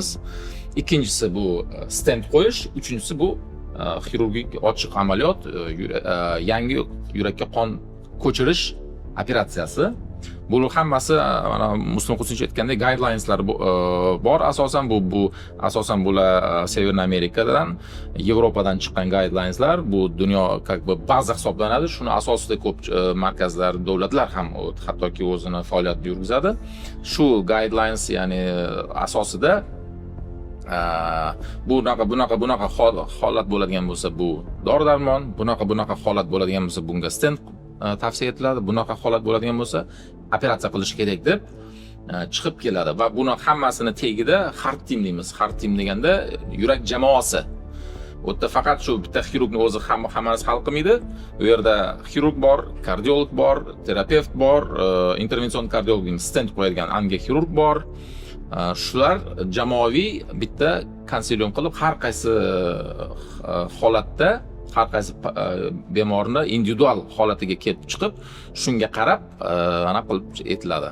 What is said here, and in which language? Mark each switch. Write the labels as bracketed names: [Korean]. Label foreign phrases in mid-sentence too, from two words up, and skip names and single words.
[Uzbek] Ikkinchisi bu stent qo'yish, uchinchisi bu xirurgik ochiq amaliyot, yangi yurakka qon ko'chirish operatsiyasi. Bular hammasi mana Muslim Qusinch aytgandek guidelineslar bor. Asosan bu asosan bular Severna Amerikadan, Yevropadan chiqqan guidelineslar. Bu dunyo [Russian] как бы [Uzbek] baza hisoblanadi. Shuni asosida ko'p markazlar, davlatlar ham hattoki o'zini faoliyat yurgizadi. Shu guidelines, ya'ni asosida bunaqa holat bo'ladigan bo'lsa bu dori-darmon, bunaqa holat bo'ladigan bo'lsa bunga stent tavsiya etiladi, bunaqa holat bo'ladigan bo'lsa operatsiya qilish kerak deb chiqib keladi va buni hammasini tagida [English] hard team [Uzbek] deymiz. [English] Hard team [Uzbek] deganda yurak jamoasi. U yerda faqat shu bitta xirurgni o'zi hammasi hal qilmaydi. U yerda xirurg bor, kardiolog bor, terapevt bor, intervension kardiolog deymiz, stent qo'yadigan angioxirurg bor. Shular jamoaviy bitta konsilium qilib har qaysi holatda har qaysi bemorni individual holatiga kelib chiqib, shunga qarab ana qilib etiladi.